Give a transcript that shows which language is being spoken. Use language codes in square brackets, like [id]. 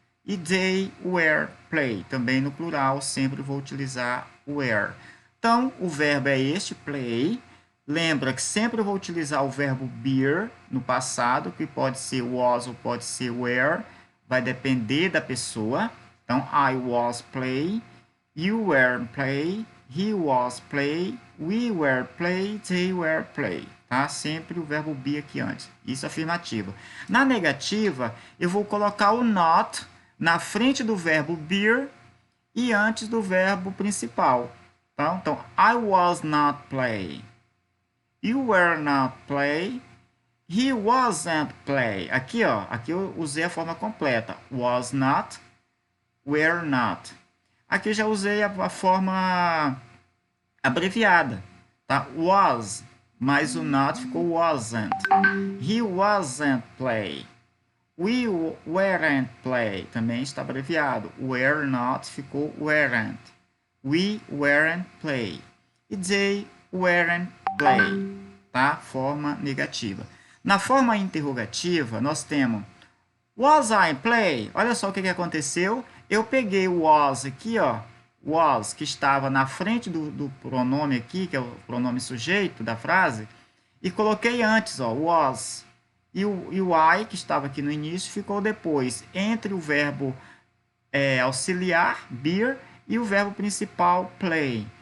[pt] E [en] they were play. [pt] Também no plural, sempre vou utilizar were. Então, o verbo é este, play. Lembra que sempre eu vou utilizar o verbo beer no passado, que pode ser was ou pode ser were. Vai depender da pessoa. [en] Então, I was play, you were play, he was play, we were play, they were play. [pt] Tá? Sempre o verbo be aqui antes. Isso é afirmativa. Na negativa, eu vou colocar o not na frente do verbo beer e antes do verbo principal. Tá? [en] Então, I was not play. You were not play. He wasn't play. [pt] Aqui, ó, aqui eu usei a forma completa. Was not, were not. Aqui eu já usei a forma abreviada. Tá? Was, mas o not ficou wasn't. [en] He wasn't play. We weren't play. [pt] Também está abreviado. Were not ficou weren't. [en] We weren't play. E they weren't play. Tá? [pt] Forma negativa. Na forma interrogativa, nós temos [en] was I play? [pt] Olha só o que aconteceu. Eu peguei o was aqui, ó. Was, que estava na frente do pronome aqui, que é o pronome sujeito da frase, e coloquei antes, ó, was. E o I, que estava aqui no início, ficou depois, entre o verbo auxiliar, beer, e o verbo principal, play.